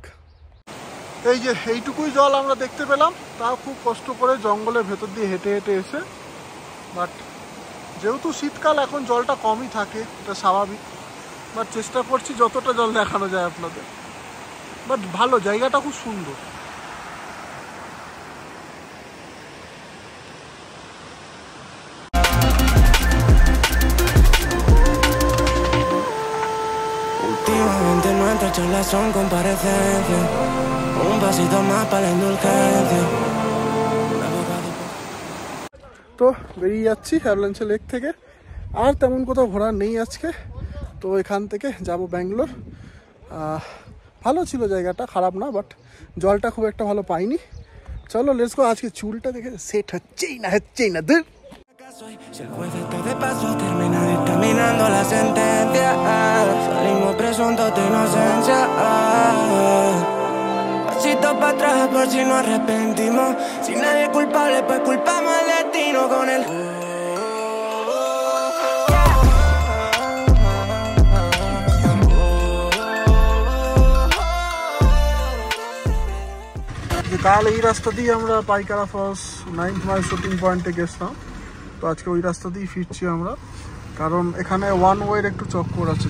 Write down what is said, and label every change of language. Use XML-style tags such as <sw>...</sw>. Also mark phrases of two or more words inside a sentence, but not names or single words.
<bn>এই যে এইটুকুই জল আমরা দেখতে পেলাম, তাও খুব কষ্ট করে জঙ্গলের ভেতর দিয়ে হেঁটে এসে। বাট যেহেতু শীতকাল, এখন জলটা কমই থাকে, এটা স্বাভাবিক। বাট চেষ্টা করছি যতটা জল দেখানো যায় আপনাদের। বাট ভালো, জায়গাটা খুব সুন্দর।</bn> <es>últimamente nuestras charlas son comparecencias, un pasito más para la indulgencia.</es> <bn>তো বেরিয়ে যাচ্ছি অ্যাভালাঞ্চ লেক থেকে। আর তেমন কোথাও ঘোরার নেই আজকে। তো এখান থেকে যাব ব্যাঙ্গালোর। ভালো ছিল জায়গাটা, খারাপ না, বাট জলটা খুব একটা ভালো পাইনি। চলো</bn> <en>let's go.</en> <bn>আজকে চুলটা দেখে সেট হচ্ছেই না ধুর।</bn> <es>Si el juez está de paso termina dictaminando la sentencia. Salimos presuntos de inocencia. Pasito para atrás por si nos arrepentimos. Si nadie es culpable, pues culpamos al destino con el</es> <bn>তাহলে এই রাস্তা দিয়ে আমরা পাইকারা ফলস 9th মাইল শুটিং পয়েন্টে গেছিলাম। তো আজকে ওই রাস্তা দিয়েই ফিরছি আমরা, কারণ এখানে</bn> <en>one way</en> <bn>একটু চক্কর আছে।</bn>